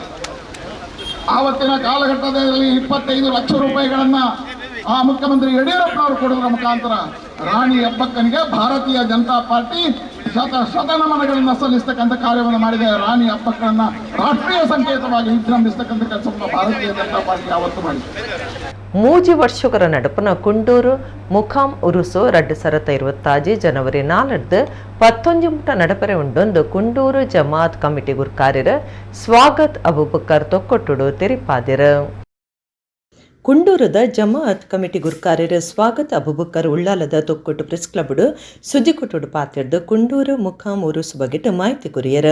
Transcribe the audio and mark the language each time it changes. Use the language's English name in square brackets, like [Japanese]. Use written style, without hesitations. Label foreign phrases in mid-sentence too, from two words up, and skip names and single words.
[Kannada] ಆವತ್ತಿನ ಕಾಲಘಟ್ಟದಲ್ಲಿ 25 ಲಕ್ಷ ರೂಪಾಯಿಗಳನ್ನ ಆ ಮುಖ್ಯಮಂತ್ರಿ ಯಡಿಯೂರಪ್ಪನವರು ಕೊಡುವುದರ ಮುಖಾಂತರ ರಾಣಿ ಅಬ್ಬಕ್ಕನಿಗೆ ಭಾರತೀಯ ಜನತಾ ಪಾರ್ಟಿ ಶತನಮನಗಳನ್ನು ಸಲ್ಲಿಸತಕ್ಕಂಥ ಕಾರ್ಯವನ್ನು ಮಾಡಿದೆ. ರಾಣಿ ಅಬ್ಬಕ್ಕನನ್ನ ರಾಷ್ಟ್ರೀಯ ಸಂಕೇತವಾಗಿ ವಿಜೃಂಭಿಸತಕ್ಕಂಥ ಕೆಲಸವನ್ನು ಭಾರತೀಯ ಜನತಾ ಪಾರ್ಟಿ ಯಾವತ್ತು ಮಾಡಿದೆ. [Tulu] ಮೂಜಿ ವರ್ಷಗಳ ನಡುಪನ ಕುಂಡೂರು ಮುಖಾಂ ಉರುಸು 2026 ಜನವರಿ 4 11 ಮುಟ ನಡಪರೆ ಉಂಡೊಂದು ಕುಂಡೂರು ಜಮಾತ್ ಕಮಿಟಿ ಗುರ್ಕಾರ್ಯರ ಸ್ವಾಗತ್ ಅಬೂಬಕರ್ ತೊಕ್ಕೊಟ್ಟುಡು ತೆರಿಪಾದಿರ. ಕುಂಡೂರದ ಜಮಾತ್ ಕಮಿಟಿ ಗುರ್ಕಾರ್ಯರ ಸ್ವಾಗತ್ ಅಬೂಬಕರ್ ಉಳ್ಳಾಲದ ತೊಕ್ಕೊಟ್ಟು ಪ್ರೆಸ್ ಕ್ಲಬ್ಡು ಸುದ್ದಿ ಕೊಟ್ಟುಡು ಪಾತಿರ್ದು ಕುಂಡೂರು ಮುಖಾಂ ಉರುಸು ಬಗೆಟ್ ಮಾಹಿತಿ ಕುರಿಯರ.